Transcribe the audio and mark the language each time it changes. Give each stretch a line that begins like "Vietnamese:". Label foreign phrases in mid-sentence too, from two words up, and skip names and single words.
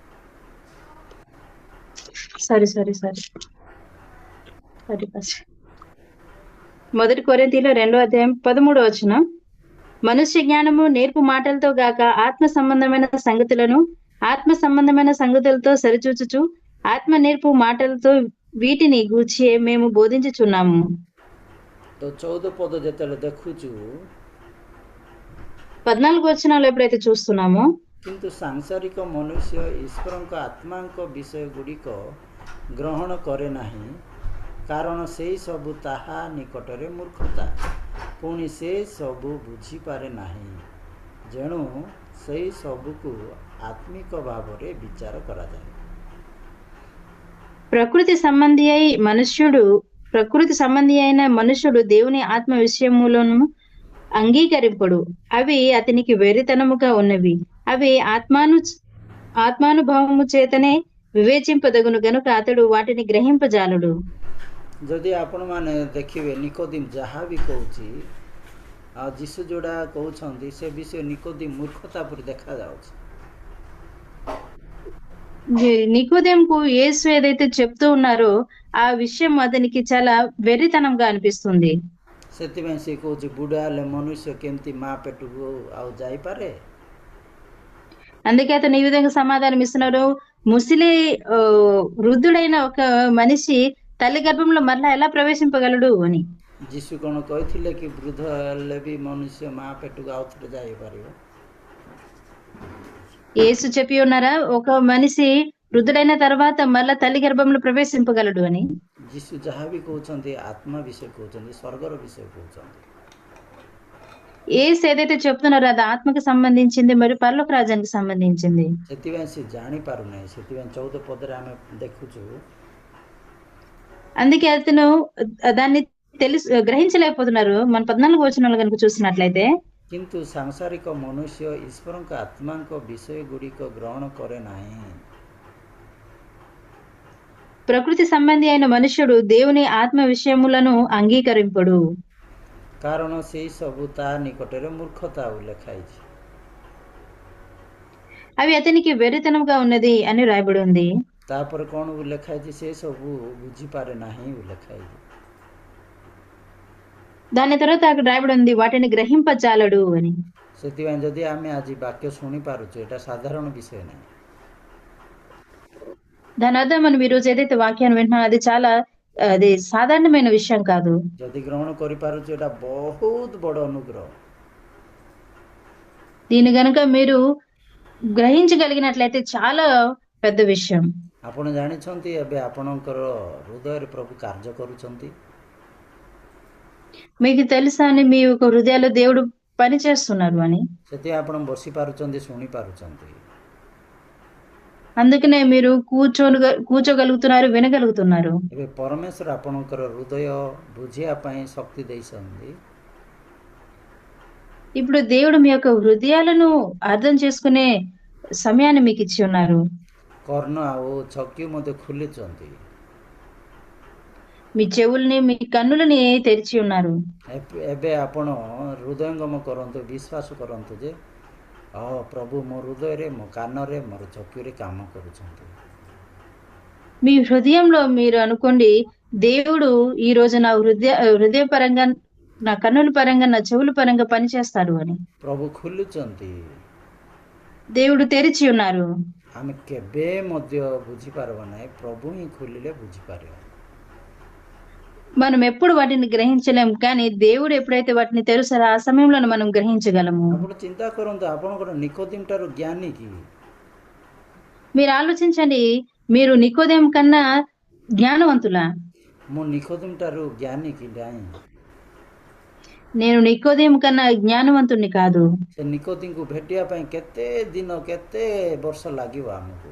Telugu: సారీ 1 కొరింథీయులు 2వ అధ్యాయం 13వ వచనం, మనుష్య జ్ఞానము నేర్పు మాటలతో గాక ఆత్మ సంబంధమైన సంగతులతో సరిచూచుచు ఆత్మ నేర్పు మాటలతో వీటిని గూర్చి మేము బోధించుచున్నాము.
Odia: ତ 14 ପଦ ଯେତେବେଳେ ଦେଖୁଛୁ,
Telugu: 14 వచనాలు ఎప్పుడైతే చూస్తున్నామో,
Odia: କିନ୍ତୁ ସାଂସାରିକ ମନୁଷ୍ୟ ଈଶ୍ୱରଙ୍କ ଆତ୍ମାଙ୍କ ବିଷୟ ଗୁଡ଼ିକ ଗ୍ରହଣ କରେ ନାହିଁ, କାରଣ ସେଇ ସବୁ ତାହା ନିକଟରେ ମୂର୍ଖତା, ପୁଣି ସେ ସବୁ ବୁଝିପାରେ ନାହିଁ, ଯେଣୁ ସେଇ ସବୁକୁ ଆତ୍ମିକ ଭାବରେ ବିଚାର କରାଯାଏ।
Telugu: ప్రకృతి సంబంధి అయిన మనుష్యుడు దేవుని ఆత్మ విషయములను అంగీకరింపడు, అవి అతనికి వెర్రితనముగా ఉన్నవి, అవి ఆత్మానుభవము చేతనే వివేచింపదగును గనుక అతడు వాటిని గ్రహింపజాలడు।
Odia: ଯଦି ଆପଣମାନେ ଦେଖିବେ ନିକୋଦିମ ଯାହା ବି କହୁଛି, ଆଉ ଯୀଶୁ ଯୋଉଟା କହୁଛନ୍ତି ସେ ବିଷୟ ନିକୋଦିମ ମୂର୍ଖତା ପରି ଦେଖାଯାଉଛି।
Telugu: నికోదేముకు యేసు ఏదైతే చెప్తూ ఉన్నారో ఆ విషయం అతనికి చాలా వెర్రితనంగా అనిపిస్తుంది।
Odia: ସେଥିପାଇଁ ସେ କହୁଛି, ବୁଢା ହେଲେ ମନୁଷ୍ୟ କେମିତି ମା ପେଟକୁ ଆଉ ଯାଇପାରେ?
Telugu: అందుకే అతను ఈ విధంగా సమాధానం ఇస్తున్నారు, ముసిలి వృద్ధుడైన ఒక మనిషి తల్లి గర్భంలో మరలా ఎలా ప్రవేశింపగలడు అని।
Odia: ଯୀଶୁ କ'ଣ କହିଥିଲେ କି ବୃଦ୍ଧ ହେଲେ ବି ମନୁଷ୍ୟ ମା ପେଟକୁ ଆଉ ଥରେ ଯାଇପାରିବ?
Telugu: యేసు చెప్పి ఉన్నారా ఒక మనిషి వృద్ధుడైన తర్వాత మళ్ళా తల్లి గర్భంలో ప్రవేశింపగలడు అని?
Odia: ଯୀଶୁ ଯାହା ବି କହୁଛନ୍ତି ଆତ୍ମା ବିଷୟ କହୁଛନ୍ତି, ସ୍ୱର୍ଗର ବିଷୟ କହୁଛନ୍ତି।
Telugu: యేసు ఏదైతే చెప్తున్నారో అది ఆత్మకు సంబంధించింది మరియు పరలోక రాజ్యానికి సంబంధించింది।
Odia: ସେଥିପାଇଁ ସେ ଜାଣିପାରୁନାହିଁ। ସେଥିପାଇଁ 14 ପଦରେ ଆମେ ଦେଖୁଛୁ,
Telugu: అందుకే అతను దాన్ని గ్రహించలేకపోతున్నారు। మన 14 వచనాలు కనుక చూసినట్లయితే,
Odia: କିନ୍ତୁ ସାଂସାରିକ ମନୁଷ୍ୟ ଈଶ୍ୱରଙ୍କ ଆତ୍ମାଙ୍କ ବିଷୟ ଗୁଡ଼ିକ ଗ୍ରହଣ କରେ ନାହିଁ।
Telugu: ప్రకృతి సంబంధి అయిన మనుష్యుడు దేవుని ఆత్మ విషయములను అంగీకరింపడు,
Odia: କାରଣ ସେଇ ସବୁ ତା ନିକଟରେ ମୂର୍ଖତା ଉଲ୍ଲେଖ ହେଇଛି।
Telugu: అవి అతనికి వెర్రితనంగా ఉన్నది అని రాయబడి ఉంది।
Odia: ତାପରେ କ'ଣ ଉଲ୍ଲେଖ ହେଇଛି? ସେ ସବୁ ବୁଝିପାରେ ନାହିଁ ଉଲ୍ଲେଖ ହେଇଛି।
Telugu: దాని తర్వాత అక్కడ రాయబడి ఉంది, వాటిని గ్రహింపజాలడు అని।
Odia: ସେଥିପାଇଁ ଯଦି ଆମେ ଆଜି ବାକ୍ୟ ଶୁଣିପାରୁଛୁ, ଏଇଟା ସାଧାରଣ ବିଷୟ ନାହିଁ।
Telugu: దాని అర్థం మనం ఈరోజు ఏదైతే వాక్యాన్ని వింటున్నాం అది సాధారణమైన విషయం కాదు।
Odia: ଯଦି ଗ୍ରହଣ କରିପାରୁଛୁ, ଏଇଟା ବହୁତ ବଡ଼ ଅନୁଗ୍ରହ।
Telugu: దీని గనుక మీరు గ్రహించగలిగినట్లయితే చాలా పెద్ద విషయం।
Odia: ଆପଣ ଜାଣିଛନ୍ତି ଏବେ ଆପଣଙ୍କର ହୃଦୟରେ ପ୍ରଭୁ କାର୍ଯ୍ୟ କରୁଛନ୍ତି।
Telugu: మీకు తెలుసా అని మీ యొక్క హృదయాల్లో దేవుడు పని చేస్తున్నారు అని।
Odia: ସେଥିପାଇଁ ଆପଣ ବସିପାରୁଛନ୍ତି, ଶୁଣିପାରୁଛନ୍ତି।
Telugu: అందుకనే మీరు కూర్చోగలుగుతున్నారు, వినగలుగుతున్నారు।
Odia: ଏବେ ପରମେଶ୍ୱର ଆପଣଙ୍କର ହୃଦୟ ବୁଝିବା ପାଇଁ ଶକ୍ତି ଦେଇଛନ୍ତି।
Telugu: ఇప్పుడు దేవుడు మీ యొక్క హృదయాలను అర్థం చేసుకునే సమయాన్ని మీకు ఇచ్చి ఉన్నారు।
Odia: କର୍ଣ୍ଣ ଆଉ ଚକ୍ଷୁ ମଧ୍ୟ ଖୋଲିଛନ୍ତି।
Telugu: మీ చెవుల్ని మీ కన్నులని తెరిచి ఉన్నారు.
Odia: ଏବେ ଆପଣ ହୃଦୟଙ୍ଗମ କରନ୍ତୁ, ବିଶ୍ୱାସ କରନ୍ତୁ ଯେ ପ୍ରଭୁ ମୋ ହୃଦୟରେ, ମୋ କାନରେ, ମୋର ଚକ୍ଷୁରେ କାମ କରୁଛନ୍ତି।
Telugu: మీ హృదయంలో మీరు అనుకోండి, దేవుడు ఈ రోజు నా హృదయ పరంగా, నా కన్నుల పరంగా, నా చెవుల పరంగా పనిచేస్తాడు అని.
Odia: ପ୍ରଭୁ ଖୋଲୁଛନ୍ତି।
Telugu: దేవుడు తెరిచి ఉన్నారు.
Odia: ଆମେ କେବେ ମଧ୍ୟ ବୁଝିପାରିବା ନାହିଁ, ପ୍ରଭୁ ହିଁ ଖୋଲିଲେ ବୁଝିପାରିବା।
Telugu: మనం ఎప్పుడు వాటిని గ్రహించలేం, కానీ దేవుడు ఎప్పుడైతే వాటిని తెరుస్తారో ఆ సమయంలో మనం గ్రహించగలము.
Odia: ଆପଣ ଚିନ୍ତା କରନ୍ତୁ, ଆପଣଙ୍କର ନିକୋଦିମ ଠାରୁ ଜ୍ଞାନୀ କି?
Telugu: మీరు ఆలోచించండి, మీరు నికోదేము కన్నా జ్ఞానవంతులా?
Odia: ମୁଁ ନିକୋଦିମ ଠାରୁ ଜ୍ଞାନୀ କି ନାହିଁ?
Telugu: నేను నికోదేము కన్నా జ్ఞానవంతుణ్ణి కాదు.
Odia: ସେ ନିକୋଦିମକୁ ଭେଟିବା ପାଇଁ କେତେ ଦିନ, କେତେ ବର୍ଷ ଲାଗିବ ଆମକୁ?